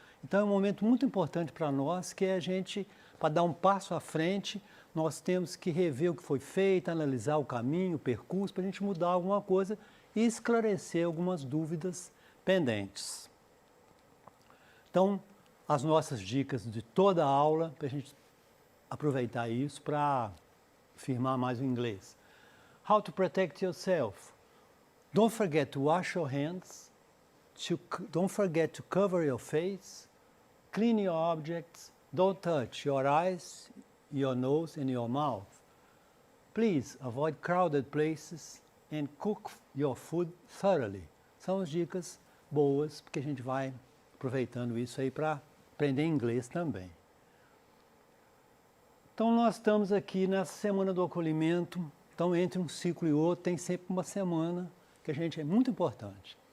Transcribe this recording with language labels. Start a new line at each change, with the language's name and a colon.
Portuguese: Então, é um momento muito importante para nós, que é a gente, para dar um passo à frente, nós temos que rever o que foi feito, analisar o caminho, o percurso, para a gente mudar alguma coisa e esclarecer algumas dúvidas pendentes. Então, as nossas dicas de toda a aula, para a gente aproveitar isso para firmar mais o inglês.
English: How to protect yourself. Don't forget to wash your hands. Don't forget to cover your face. Clean your objects. Don't touch your eyes, your nose and your mouth. Please avoid crowded places and cook your food thoroughly.
Portuguese: São as dicas boas, porque a gente vai aproveitando isso aí para aprender inglês também. Então, nós estamos aqui nessa semana do acolhimento. Então, entre um ciclo e outro, tem sempre uma semana que é muito importante.